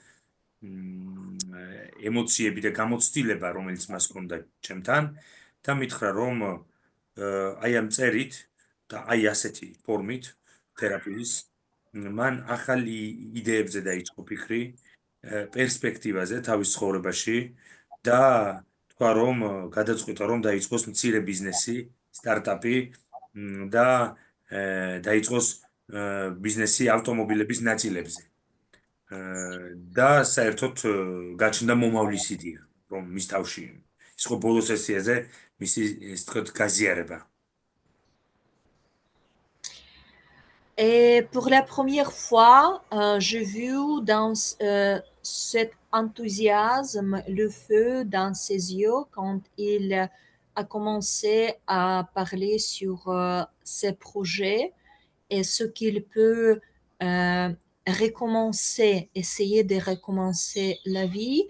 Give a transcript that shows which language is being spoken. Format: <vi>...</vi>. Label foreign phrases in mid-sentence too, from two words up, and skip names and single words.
<ka>ემოციები და გამოცდილება რომელიც მას ჰქონდა ჩემთან და მითხრა რომ აი ამ წერით და აი ასეთი ფორმით თერაპიის მან ახალი იდეებზე დაიწყო ფიქრი პერსპექტივაზე თავის ცხოვრებაში და თქვა რომ გადაწყვიტა რომ დაიწყოს მცირე ბიზნესი, სტარტაპი და დაიწყოს ბიზნესი ავტომობილების ნაწილებზე. და საერთოდ გაჩნდა მომავლის იდეა, რომ მის თავში ის ხო ბოლო სესიაზე მისი ეს თქვა გაზიარება.</ka> <fr>Et pour la première fois, j'ai vu dans cet enthousiasme le feu dans ses yeux quand il a commencé à parler sur ses projets et ce qu'il peut recommencer, essayer de recommencer la vie.</fr>